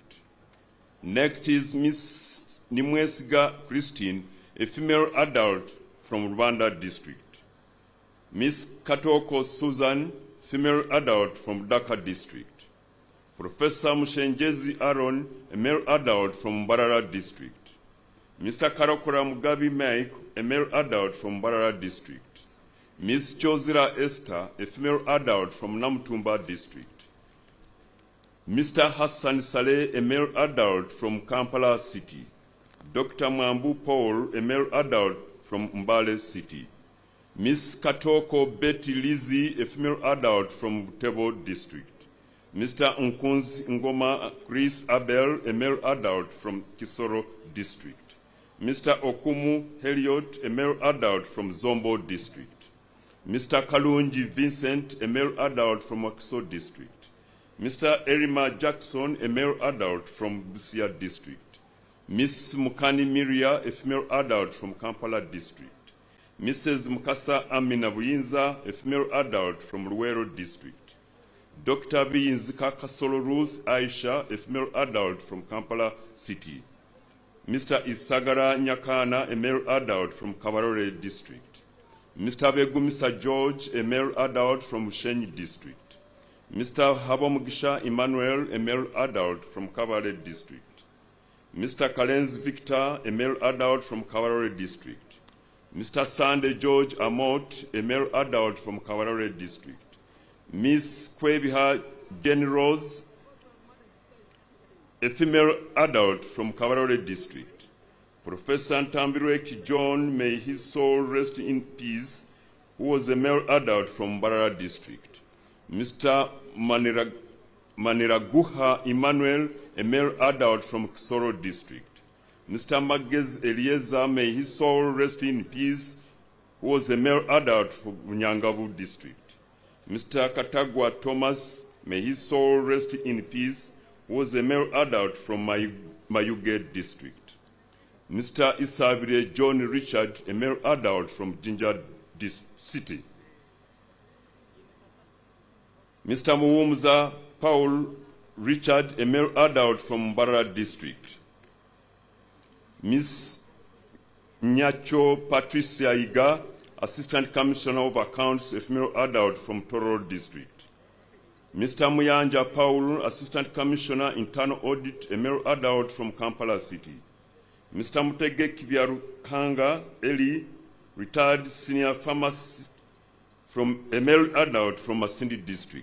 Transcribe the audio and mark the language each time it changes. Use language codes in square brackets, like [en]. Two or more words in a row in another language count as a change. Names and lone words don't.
[en] Next is Ms. Nimwesiga Christine, a female adult from Rwanda district. Ms. Katoko Susan, female adult from Dhaka district. Professor Mushenjezi Aaron, a male adult from Mbarara district. Mr. Karokora Mugabi Mike, a male adult from Mbarara district. Ms. Chozira Esther, a female adult from Namtumba district. Mr. Hassan Saleh, a male adult from Kampala City. Dr. Mwambu Paul, a male adult from Mbale City. Ms. Katoko Betty Lizzie, a female adult from Butebo district. Mr. Nkunzi Ngoma Chris Abel, a male adult from Kisoro district. Mr. Okumu Heliot, a male adult from Zombo district. Mr. Kalunji Vincent, a male adult from Wakiso district. Mr. Erima Jackson, a male adult from Busia district. Ms. Mukani Miria, a female adult from Kampala district. Mrs. Mukasa Amina Buyinza, a female adult from Luwero district. Dr. Biyinzika Kasolo Ruth Aisha, a female adult from Kampala city. Mr. Isagara Nyakana, a male adult from Kabarore district. Mr. Begumisa George, a male adult from Ushenyi district. Mr. Habamugisha Emmanuel, a male adult from Kabale district. Mr. Kalenz Victor, a male adult from Kawarore district. Mr. Sande George Amot, a male adult from Kawarore district. Ms. Kwebiha Jenny Rose, a female adult from Kawarore district. Professor Ntambirweki John, may his soul rest in peace, who was a male adult from Mbarara district. Mr. Maniraguha Emmanuel, a male adult from Kisoro district. Mr. Magez Eliezer, may his soul rest in peace, who was a male adult from Nyangavu district. Mr. Katagwa Thomas, may his soul rest in peace, who was a male adult from Mayuge district. Mr. Isabire John Richard, a male adult from Jinja city. Mr. Muwumza Paul Richard, a male adult from Mbarara district. Ms. Nyacho Patricia Iga, Assistant Commissioner of Accounts, a female adult from Toro district. Mr. Muyanja Paul, Assistant Commissioner, Internal Audit, a male adult from Kampala City. Mr. Mutege Kibyarukanga Eli, retired senior pharmacist, from a male adult from Masindi district.